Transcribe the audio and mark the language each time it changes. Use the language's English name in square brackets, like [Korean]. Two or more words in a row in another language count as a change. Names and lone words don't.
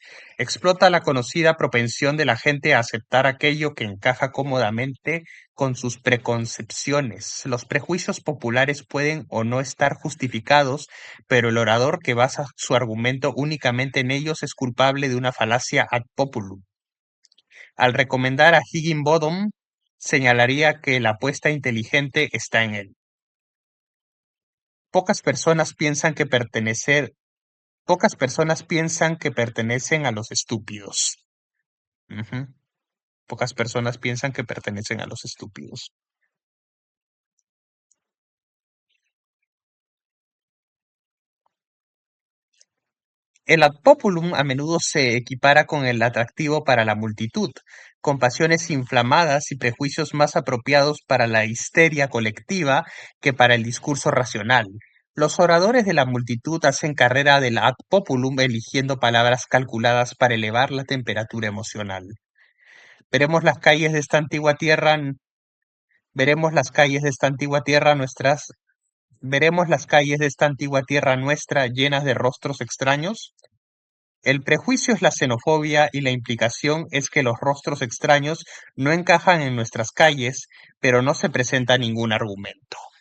[Spanish] Explota la conocida propensión de la gente a aceptar aquello que encaja cómodamente con sus preconcepciones. Los prejuicios populares pueden o no estar justificados, pero el orador que basa su argumento únicamente en ellos es culpable de una falacia [Latin] ad populum. [Spanish] Al recomendar a Higginbotham, señalaría que la apuesta inteligente está en él. Pocas personas piensan que pertenecer Pocas personas piensan que pertenecen a los estúpidos. Ujú. Pocas personas piensan que pertenecen a los estúpidos. El [Latin] ad populum [Spanish] a menudo se equipara con el atractivo para la multitud, con pasiones inflamadas y prejuicios más apropiados para la histeria colectiva que para el discurso racional. Los oradores de la multitud hacen carrera del [Latin] ad populum [Spanish] eligiendo palabras calculadas para elevar la temperatura emocional. Veremos las calles de esta antigua tierra Veremos las calles de esta antigua tierra nuestras, veremos las calles de esta antigua tierra nuestra llenas de rostros extraños. El prejuicio es la xenofobia y la implicación es que los rostros extraños no encajan en nuestras calles, pero no se presenta ningún argumento.